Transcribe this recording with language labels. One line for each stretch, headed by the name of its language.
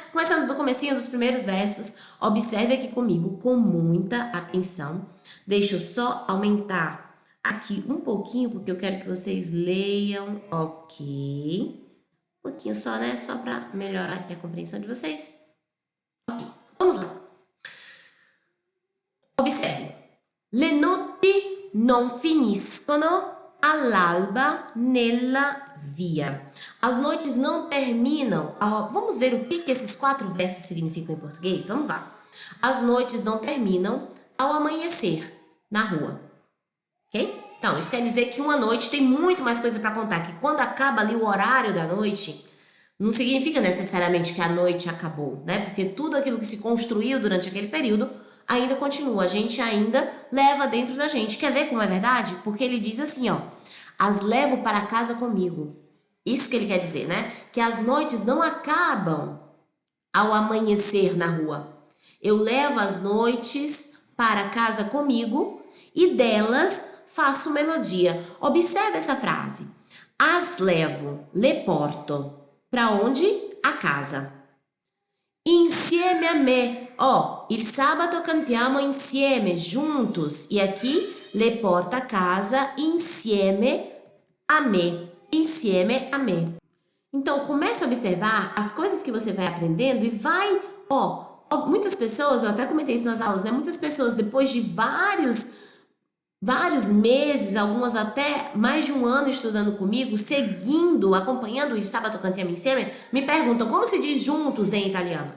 Portuguese: Começando do comecinho dos primeiros versos. Observe aqui comigo com muita atenção. Deixa eu só aumentar aqui um pouquinho, porque eu quero que vocês leiam, ok? Um pouquinho só, né? Só para melhorar aqui a compreensão de vocês. Ok, vamos lá. Observe.
Italian: Le notti non finiscono all'alba nella via.
Portuguese: As noites não terminam. Vamos ver o que esses 4 versos significam em português? Vamos lá. As noites não terminam ao amanhecer na rua. Ok? Então, isso quer dizer que uma noite tem muito mais coisa para contar, que quando acaba ali o horário da noite, não significa necessariamente que a noite acabou, né? Porque tudo aquilo que se construiu durante aquele período ainda continua, a gente ainda leva dentro da gente. Quer ver como é verdade? Porque ele diz assim, ó, as levo para casa comigo. Isso que ele quer dizer, né? Que as noites não acabam ao amanhecer na rua. Eu levo as noites para casa comigo e delas faço melodia. Observe essa frase. As levo,
Italian: le porto.
Portuguese: Para onde? A casa.
Italian: insieme a me. Ó, il sabato cantiamo insieme, juntos.
Portuguese: E aqui,
Italian: le porta a casa insieme a me. Insieme a me.
Portuguese: Então, comece a observar as coisas que você vai aprendendo e vai, muitas pessoas, eu até comentei isso nas aulas, né? Muitas pessoas, depois de vários meses, algumas até mais de um ano estudando comigo, seguindo, acompanhando o Sabato Cantiamo Insieme, me perguntam como se diz juntos em italiano.